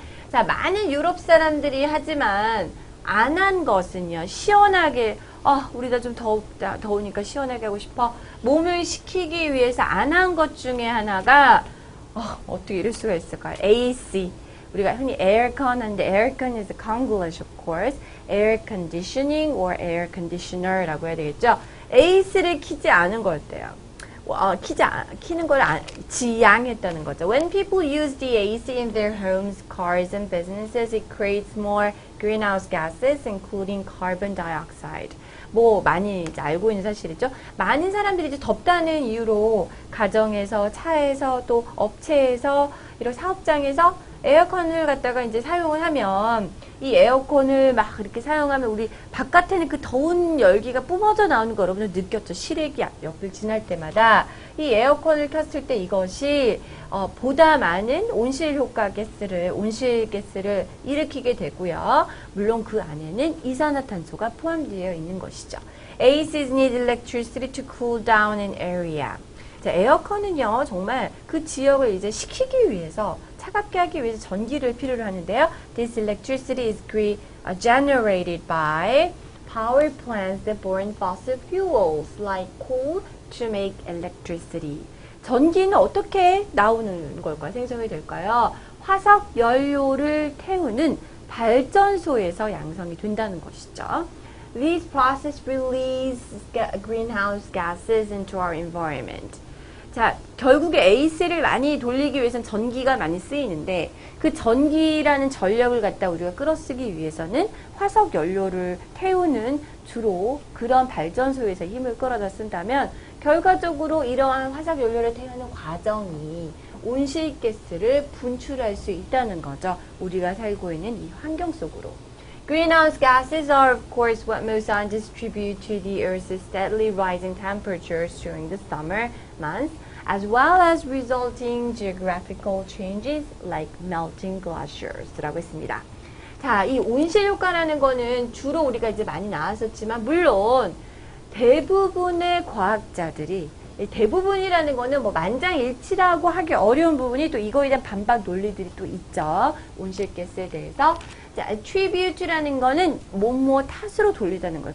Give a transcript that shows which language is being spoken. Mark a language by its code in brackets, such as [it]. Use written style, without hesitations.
[ko] 자, 많은 유럽 사람들이 하지만 안 한 것은요. 시원하게 우리가 좀 더우니까 시원하게 하고 싶어. 몸을 식히기 위해서 안 한 것 중에 하나가 어떻게 이럴 수가 있을까요? [en] AC. [ko] 우리가 흔히 [en] aircon 하는데 aircon is Konglish of course. air conditioning or air conditioner라고 [ko] 해야 되겠죠. AC를 키지 않은 거였대요. 키는 걸 지양했다는 거죠. [en] When people use the AC in their homes, cars, and businesses, it creates more greenhouse gases, including carbon dioxide. [ko] 많이 이제 알고 있는 사실이죠. 많은 사람들이 이제 덥다는 이유로 가정에서, 차에서, 또 업체에서, 이런 사업장에서 에어컨을 갖다가 이제 사용을 하면 이 에어컨을 막 이렇게 사용하면 우리 바깥에는 그 더운 열기가 뿜어져 나오는 거 여러분들 느꼈죠? 실외기 옆을 지날 때마다 이 에어컨을 켰을 때 이것이 보다 많은 온실가스를 일으키게 되고요. 물론 그 안에는 이산화탄소가 포함되어 있는 것이죠. [en] ACs need electricity to cool down an area. [ko] 자, 에어컨은요, 정말 그 지역을 이제 식히기 위해서, 차갑게 하기 위해서 전기를 필요로 하는데요. [en] This electricity is generated by power plants that burn fossil fuels like coal to make electricity. [ko] 전기는 어떻게 나오는 걸까요? 생성이 될까요? 화석 연료를 태우는 발전소에서 양성이 된다는 것이죠. [en] These processes release greenhouse gases into our environment. [ko] 자, 결국에 AC를 많이 돌리기 위해서는 전기가 많이 쓰이는데 그 전기라는 전력을 갖다 우리가 끌어쓰기 위해서는 화석 연료를 태우는 주로 그런 발전소에서 힘을 끌어다 쓴다면 결과적으로 이러한 화석 연료를 태우는 과정이 온실가스를 분출할 수 있다는 거죠. 우리가 살고 있는 이 환경 속으로. [en] Greenhouse gases are of course what most scientists attribute to the Earth's steadily rising temperatures during the summer months, as well as resulting geographical changes like melting glaciers [ko] 라고 했습니다. 자, 이 온실효과라는 거는 주로 우리가 이제 많이 나왔었지만 물론 대부분의 과학자들이 대부분이라는 거는 뭐 만장일치라고 하기 어려운 부분이 또 이거에 대한 반박 논리들이 또 있죠. 온실가스에 대해서. 자, attribute라는 거는 뭐뭐 탓으로 돌리다는 거예요.